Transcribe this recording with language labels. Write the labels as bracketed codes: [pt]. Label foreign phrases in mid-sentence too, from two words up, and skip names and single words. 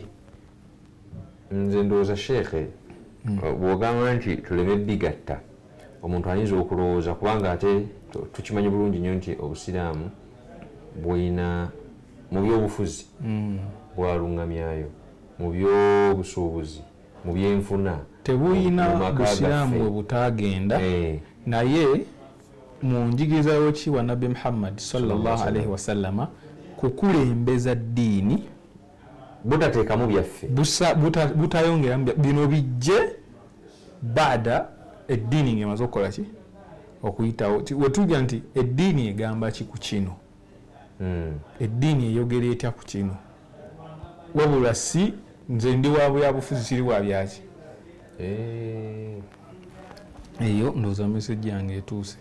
[lg] Nze ndowooza Sheikh bw'ogamba nti tuleme bigatta omuntu ayinza okulowooza kubanga ate tukimanyi bulungi nnyo nti obusiraamu bwina mu byobufuzi bwalungamyayo mu byobusuubuzi mu byenfuna tebuyina busiraamu bwe butaagenda naye mu njigiriza y'oki wa Nabbi Muhammad [ar] صلى الله عليه وسلم [lg] kukulembeza ddiini butateekamu byaffe butayongeramu bino bijje baada eddiini ng'emaze okukola ki okuyitawo. Wetujja nti eddiini egamba ki ku kino eddiini eyogera etya ku kino wabula si nze ndi wa byabufuzi siri wa byaki eyo ndowooza message yange etuuse.